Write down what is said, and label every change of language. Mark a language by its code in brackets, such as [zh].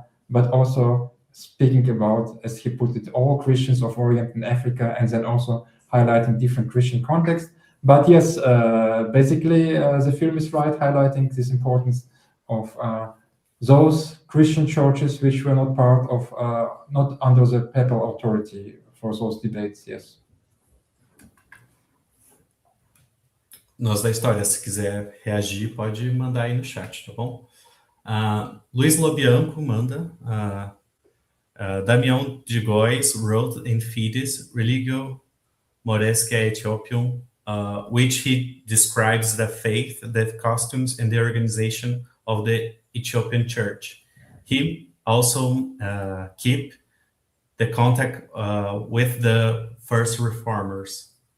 [en] but also speaking about, as he put it, all Christians of Orient and Africa, and then also highlighting different Christian contexts. But yes, basically the film is right, highlighting this importance of those Christian churches which were not part of, not under the papal authority for those debates, yes. [pt] Nós da História, se quiser reagir, pode mandar aí no chat, tá bom? Luiz Lobianco manda. [en] Damião de Góes wrote in Fides Religio Moresca Ethiopium, which he describes the faith, the customs, and the organization of the Ethiopian church. He also keep the contact with the first reformers.